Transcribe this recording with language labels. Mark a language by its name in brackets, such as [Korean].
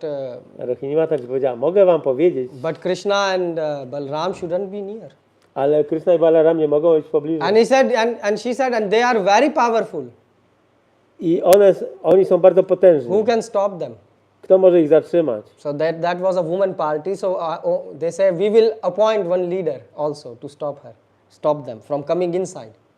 [Polish] Rohini Mataji powiedziała, mogę wam powiedzieć, [English] Krishna and Balram shouldn't be near. [Polish] ale Kryszna i Balaram nie mogą być w pobliżu. [English] And he said, and she said, and they are very powerful. [Polish] I oni są bardzo potężni. [English] Who can stop them? [Polish] Kto może ich zatrzymać? [English] So that was a woman party. So they say we will appoint one leader also to stop them from coming inside.